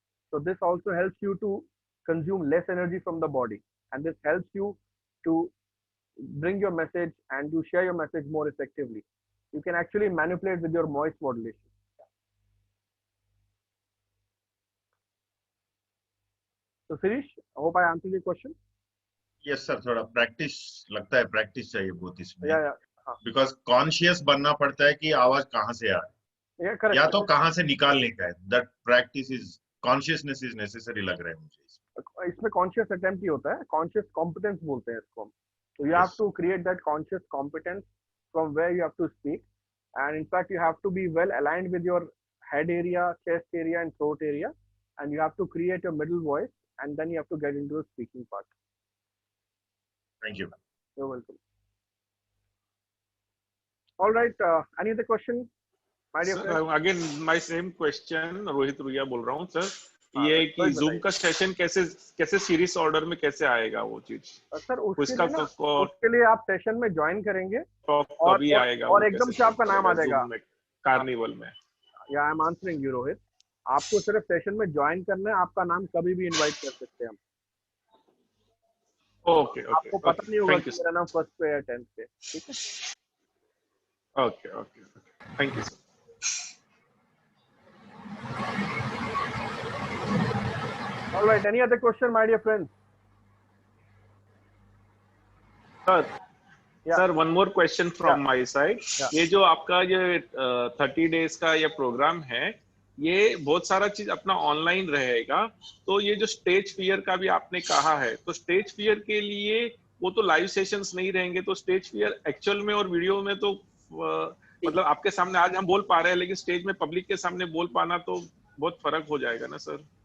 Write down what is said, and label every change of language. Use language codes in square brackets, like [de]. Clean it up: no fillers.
[en] So this also helps you to consume less energy from the body, and this helps you to bring your message and to share your message more effectively. You can actually manipulate with your voice modulation. So Sirish, I hope I answered your question. Yes sir, [hi] थोड़ा practice लगता है, practice चाहिए बहुत इसमें. [en] Yeah. [hi] Because conscious बनना पड़ता है कि आवाज कहाँ से आ रही है, या तो कहाँ से निकालने का है. [en] That practice is consciousness is necessary [hi] लग रहा है मुझे. इसमें conscious attempt ही होता है, conscious competence बोलते हैं इसको. [en] So you have to create that conscious competence from where you have to speak, and in fact you have to be well aligned with your head area, chest area, and throat area, and you have to create a middle voice, and then you have to get into the speaking part. Thank you. You're welcome. All right. Any other question, my dear friend? Again, my same question. [hi] Rohit Ruia बोल रहा हूँ sir. ये कि Zoom का session कैसे series order में कैसे आएगा वो चीज? सर उसके लिए आप सेशन में ज्वाइन करेंगे कभी आएगा और एकदम से आपका नाम आ जाएगा कार्निवल में. या [en] I am answering you [hi] Rohit. आपको सिर्फ सेशन में ज्वाइन करना है, आपका नाम कभी भी इनवाइट कर सकते हैं हम. ओके. आपको पता नहीं होगा कि मेरा नाम फर्स्ट पे या 10th पे. ठीक है. Okay. Thank you sir. [en] All right. Any other question, my dear friends? Sir, one more question from my side. [hi] ये जो आपका ये 30 days का ये प्रोग्राम है, ये बहुत सारा चीज अपना ऑनलाइन रहेगा. तो ये जो स्टेज फियर का भी आपने कहा है, तो स्टेज फियर के लिए वो तो लाइव सेशंस नहीं रहेंगे. तो स्टेज फियर एक्चुअल में और वीडियो में तो मतलब आपके सामने आज हम बोल पा रहे हैं, लेकिन स्टेज में पब्लिक के सामने बोल पाना तो बहुत फर्क हो जाएगा ना सर.